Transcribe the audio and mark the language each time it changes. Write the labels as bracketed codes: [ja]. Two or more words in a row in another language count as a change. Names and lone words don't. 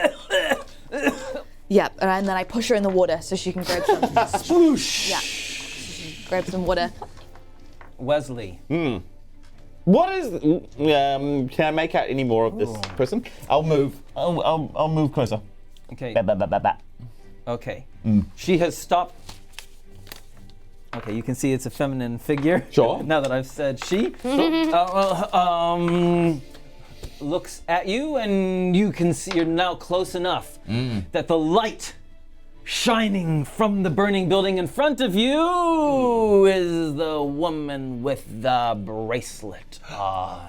[en] Yep, and then I push her in the water so she can grab some. Swoosh. Yeah, grab some water. Wezley. What is? Can I make out any more of this person? I'll move. I'll move closer. Okay. Ba, ba, ba, ba, ba. Okay. She has stopped. Okay, you can see it's a feminine figure. Sure. Now that I've said she. Looks at you, and you can see you're now close enough that the light shining from the burning building in front of you is the woman with the bracelet on.